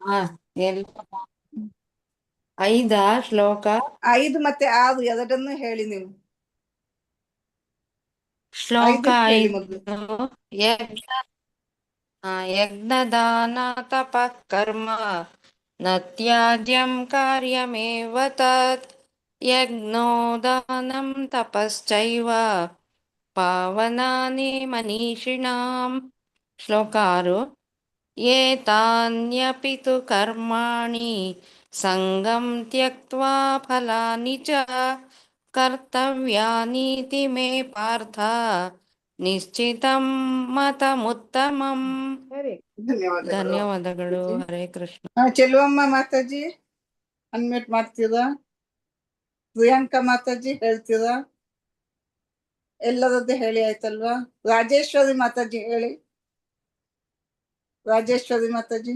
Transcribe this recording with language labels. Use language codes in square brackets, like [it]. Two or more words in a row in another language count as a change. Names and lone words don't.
[kn] 5 ಶ್ಲೋಕ 5 ಮತ್ತೆ 6 ಎರಡನ್ನೂ ಹೇಳಿ ನೀವು. ಶ್ಲೋಕ 5. [sa] ಯಜ್ಞದಾನ ತಪ ಕರ್ಮ न त्याज्यं कार्यमेव तत् यज्ञो दानं तपश्चैव पावनानि मनीषिणाम् ಶ್ಲೋಕ 6 ಏತಾನ್ಯಪಿ ತು ಕರ್ಮಾಣಿ ಸಂಗಂ ತ್ಯಕ್ತ್ವಾ ಫಲಾನಿ ಚ ಕರ್ತವ್ಯಾನೀತಿ ಮೇ ಪಾರ್ಥ ನಿಶ್ಚಿತಂ ಮತಮುತ್ತಮಂ. ಧನ್ಯವಾದಗಳು. ಹರೇ ಕೃಷ್ಣ. [kn] ಚೆಲುವಮ್ಮ ಮಾತಾಜಿ ಅನ್ಮ್ಯೂಟ್ ಮಾಡ್ತೀರಾ? ಪ್ರಿಯಾಂಕಾ ಮಾತಾಜಿ ಹೇಳ್ತೀರಾ? ಎಲ್ಲರದ್ದು ಹೇಳಿ ಆಯ್ತಲ್ವಾ? ರಾಜೇಶ್ವರಿ ಮಾತಾಜಿ ಹೇಳಿ. ರಾಜೇಶ್ವರಿ ಮಾತಾಜಿ.